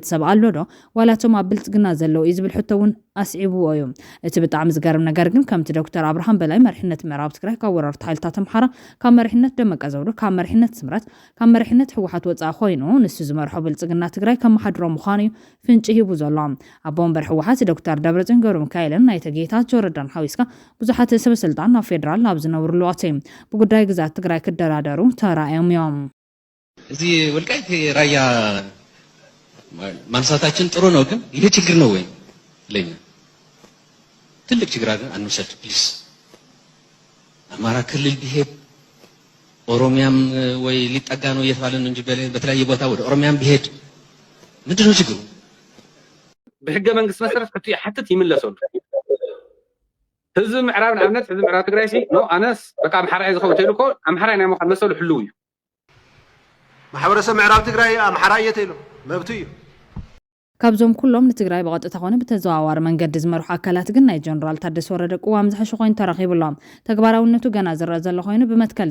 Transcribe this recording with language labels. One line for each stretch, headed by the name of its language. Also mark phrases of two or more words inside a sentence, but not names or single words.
Tigrinya: ሰብ ኣሎ ዶ ዋላቶም ኣብ ብልጽግና ዘለው እዩ ዝብል ሕቶ እውን ኣስዒብዎ እዩ እቲ ብጣዕሚ ዝገርም ነገር ግን ከምቲ ዶክተር ኣብርሃም በላይ መሪሕነት ምዕራብ ትግራይ ካብ ወረርቲ ሓይልታት ኣምሓራ ካብ መሪሕነት ደመቀ ዘውዱ ካብ መሪሕነት ስምረት ካብ መሪሕነት ሕወሓት ወፃኢ ኮይኑ ንሱ ዝመርሖ ብልጽግና ትግራይ ከም መሓድሮም ምዃኑ እዩ ፍንጭ ሂቡ ዘሎ ኣብ ወንበር ሕወሓት ዶክተር ደብረጽዮን ገብረ ሚካኤልን ናይቲ ጌታቸው ረዳን ሓዊስካ ብዙሓት ሰበስልጣን ናብ ፌደራል ናብ ዝነብሩሉ ኣተዩ ብጉዳይ ግዛት ትግራይ ክደራደሩ ተራእዮም እዮም
Amharic: እዚ ወልቃይት ራያ ማንሳታችን ጥሩ ነው ግን ይሄ ችግር ነው ወይ ለኛ ትልቅ ችግር አለ አንውሰድ ፕሊዝ አማራ ክልል ቢሄድ ኦሮሚያም ወይ ሊጠጋ ነው እየተባለ ነው እንጂ በተለያየ ቦታ ወደ ኦሮሚያም ቢሄድ ምንድነው ችግሩ
Tigrinya: በህገ መንግስት መሰረት ከቲ حتى ይመለሰሉ ህዝብ ምዕራብ ንኣብነት ህዝብ ምዕራብ ትግራይ ሲ ነው ኣነስ በቃ ኣምሓራ ዝኸው ተይልኮ ኣምሓራ ናይ ምዃን መሰሉ ሕልው እዩ ማሕበረሰብ ምዕራብ ትግራይ ኣምሓራ እየተይሉ መብቱ እዩ ካብዞም ኩሎም ንትግራይ በቀጥታ ኾነ በተዘዋዋሪ መንገዲ ዝመርሑ ኣካላት ግን ናይ ጀነራል ታደሰ ወረደ ቁዋም ዝሓሸ ኮይኑ ተራኺቡሎም ተግባራውነቱ ገና ዝረአ ዘሎ ኮይኑ ብመትከል